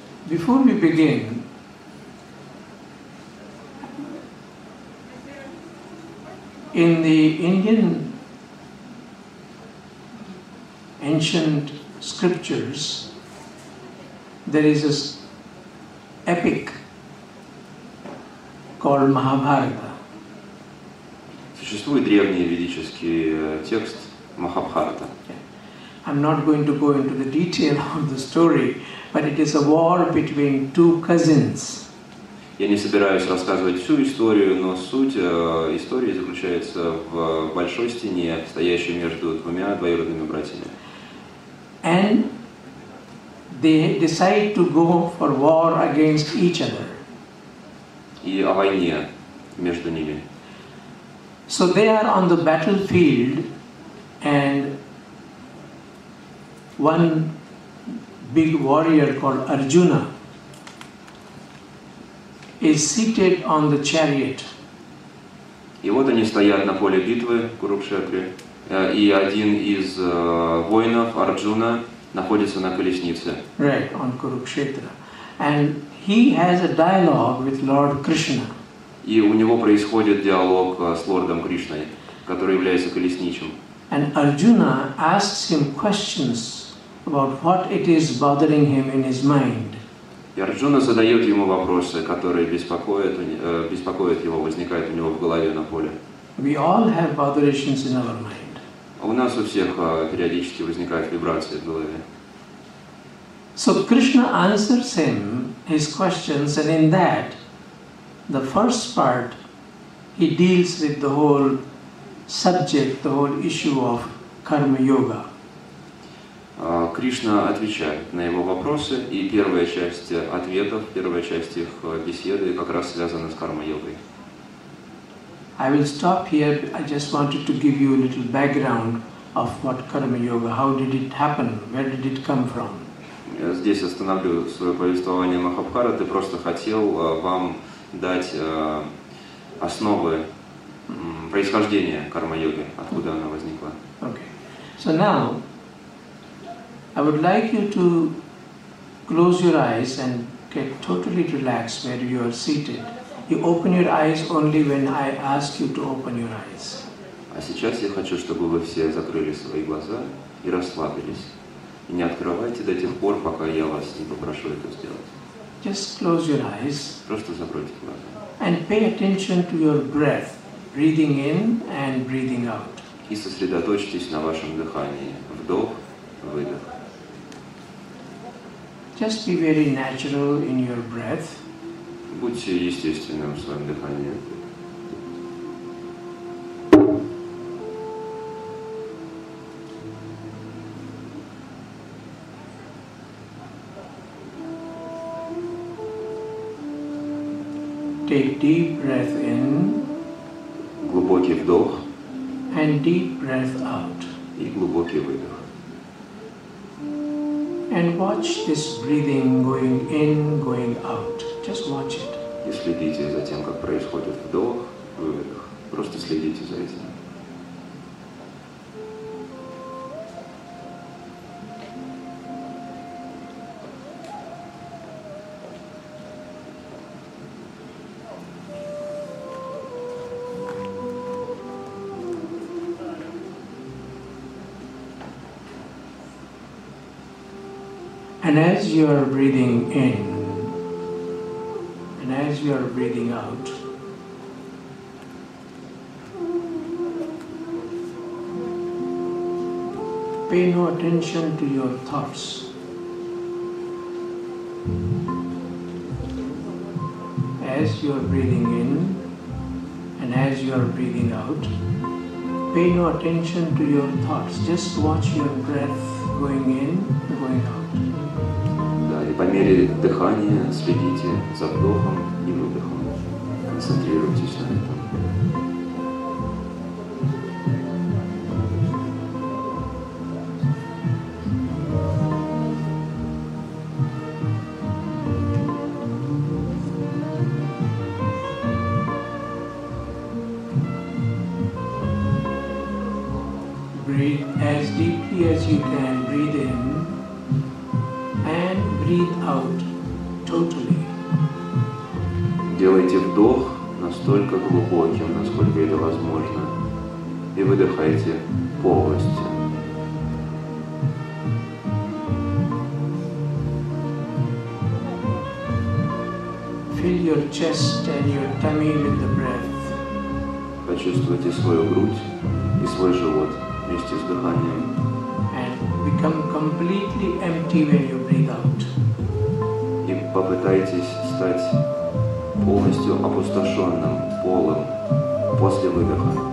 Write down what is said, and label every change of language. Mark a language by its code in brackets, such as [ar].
[en] Before we begin, in the Indian ancient scriptures, there is this epic called Mahabharata. [ru] Существует древний ведический текст Махабхарата. [en] I'm not going to go into the detail of the story, but it is a war between 2 cousins. [ru] Я не собираюсь рассказывать всю историю, но суть истории заключается в большой стене, стоящей между 2 двоюродными братьями. [en] And they decide to go for war against each other. [ru] И о войне между ними. [en] So they are on the battlefield, and one big warrior called Arjuna is seated on the chariot. [ru] И вот они стоят на поле битвы в Курукшетре, и один из воинов, Арджуна, находится на колеснице. [en] Right, on Kurukshetra. And he has a dialogue with Lord Krishna. [ru] И у него происходит диалог с лордом Кришной, который является колесничим. [en] And Arjuna asks him questions about what it is bothering him in his mind. [ru] И Арджуна задает ему вопросы, которые беспокоят его, возникают у него в голове на поле. [en] We all have botherations in our mind. [ru] У нас у всех периодически возникают вибрации в голове. [en] So Krishna answers him his questions, and in that, the first part, he deals with the whole subject, the whole issue of Karma Yoga. [ru] Кришна отвечает на его вопросы, и первая часть ответов, первая часть их беседы как раз связана с карма-йогой. [en] I will stop here. I just wanted to give you a little background of what Karma Yoga, how did it happen, where did it come from. [ru] Здесь остановлю свое повествование Махабхараты, просто хотел вам дать основы происхождения карма-йоги, откуда она возникла. [en] Okay. So now, I would like you to close your eyes and get totally relaxed where you are seated. You open your eyes only when I ask you to open your eyes. [ru] А сейчас я хочу, чтобы вы все закрыли свои глаза и расслабились. И не открывайте до тех пор, пока я вас не попрошу это сделать. [en] Just close your eyes. [ru] Просто закройте глаза. [en] And pay attention to your breath, breathing in and breathing out. [ru] И сосредоточьтесь на вашем дыхании. Вдох, выдох. [en] Just be very natural in your breath. [ru] Будьте естественным в своем дыхании. [en] Take deep breath in. [ru] Глубокий вдох. [en] and deep breath out. [ru] И глубокий выдох. [en] And watch this breathing going in, going out. Just watch it. [ru] И следите за тем, как происходит вдох, выдох. Просто следите за этим. [en] And as you are breathing in, and as you are breathing out, pay no attention to your thoughts. As you are breathing in, and as you are breathing out, pay no attention to your thoughts. Just watch your breath going in, going out. [ru] И по мере дыхания следите за вдохом и выдохом. Концентрируйтесь на этом. [en] Breathe as deeply as you can. Breathe in. Breathe out totally. [ru] Делайте вдох настолько глубоким, насколько это возможно, и выдыхайте полностью. [en] Fill your chest and your tummy with the breath. [ru] Почувствуйте свою грудь и свой живот вместе с дыханием. [en] And become completely empty when you breathe out. [ru] И попытайтесь стать полностью опустошенным, полым после выдоха.